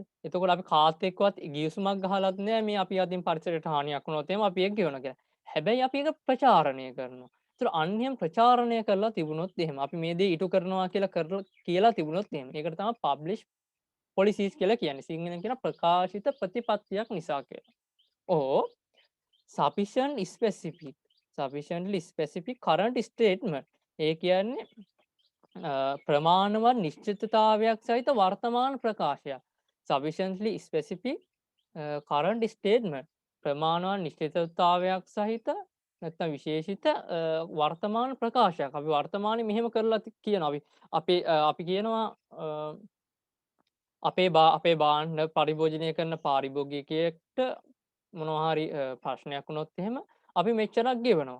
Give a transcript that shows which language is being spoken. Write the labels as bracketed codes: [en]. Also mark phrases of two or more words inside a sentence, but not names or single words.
[si] එතකොට අපි කාත් එක්කවත් ගිවිසුමක් ගහලත් නැහැ මේ අපි අතින් පරිසරයට හානියක් වුණොත් එහෙම අපි ඒක ගෙවනවා කියලා. හැබැයි අපි ඒක ප්‍රචාරණය කරනවා. ඒතර අන්‍යම් ප්‍රචාරණය කරලා තිබුණොත් එහෙම අපි මේ දේ ඉටු කරනවා කියලා තිබුණොත් එහෙම ඒකට තමයි [en] publish policies [si] කියලා කියන්නේ. සිංහලෙන් කියන ප්‍රකාශිත ප්‍රතිපත්තියක් නිසා කියලා. [en] or sufficiently specific current statement. [si] ඒ කියන්නේ ප්‍රමාණවත් නිශ්චිතතාවයක් සහිත වර්තමාන ප්‍රකාශයක්. [en] sufficiently specific current statement. [si] ප්‍රමාණවත් නිශ්චිතතාවයක් සහිත නැත්නම් විශේෂිත වර්තමාන ප්‍රකාශයක්. අපි වර්තමානයේ මෙහෙම කරලා කියනවා. අපි කියනවා අපේ බාණ්ඩ පරිභෝජනය කරන පාරිභෝගිකයෙක්ට මොනවා හරි ප්‍රශ්නයක් වුණොත් එහෙම අපි මෙච්චරක් ගෙවනවා.